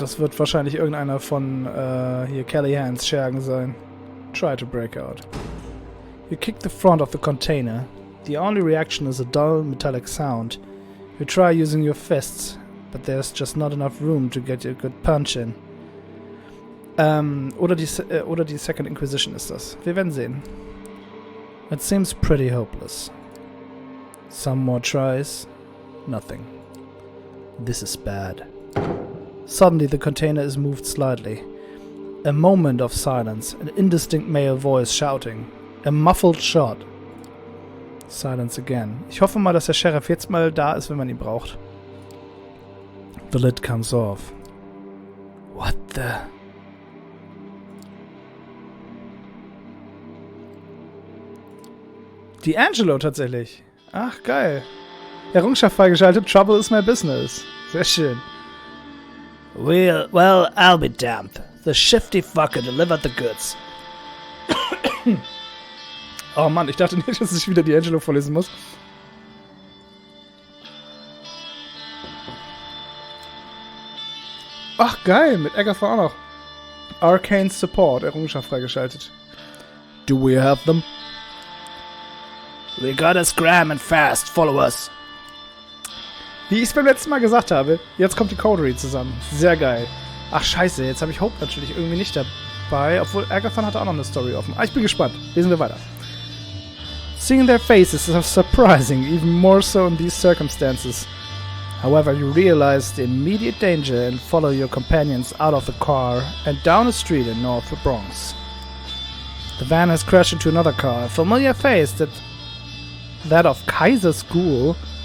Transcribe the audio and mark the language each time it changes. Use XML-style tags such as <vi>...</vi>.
<de>Das wird wahrscheinlich irgendeiner von hier Callaghans Schergen sein.</de> <en>Try to break out. You kick the front of the container. The only reaction is a dull metallic sound. You try using your fists, but there's just not enough room to get a good punch in.</en> <de>Oder die Second Inquisition ist das. Wir werden sehen.</de> <en>It seems pretty hopeless. Some more tries. Nothing. This is bad. Suddenly the container is moved slightly. A moment of silence, an indistinct male voice shouting. A muffled shot. Silence again.</en> <de>Ich hoffe mal, dass der Sheriff jetzt mal da ist, wenn man ihn braucht.</de> <en>The lid comes off. What the...</en> <de>D'Angelo tatsächlich. Ach, geil. Errungenschaft freigeschaltet.</de> <en>Trouble is my business.</en> <de>Sehr schön.</de> <en>Well, I'll be damned. The shifty fucker delivered the goods.</en> <de>Oh Mann, ich dachte nicht, dass ich wieder D'Angelo vorlesen muss. Ach, geil. Mit Agatha auch noch. Arcane Support. Errungenschaft freigeschaltet.</de> <en>Do we have them? We gotta scram and fast. Follow us.</en> <de>Wie ich es beim letzten Mal gesagt habe, jetzt kommt die Coterie zusammen. Sehr geil. Ach scheiße, jetzt habe ich Hope natürlich irgendwie nicht dabei, obwohl Agatha hatte auch noch eine Story offen. Ich bin gespannt. Lesen wir weiter.</de> <en>Seeing their faces is surprising, even more so in these circumstances. However, you realize the immediate danger and follow your companions out of the car and down a street in North Bronx. The van has crashed into another car, a familiar face that of Kaiser's ghoul.</en>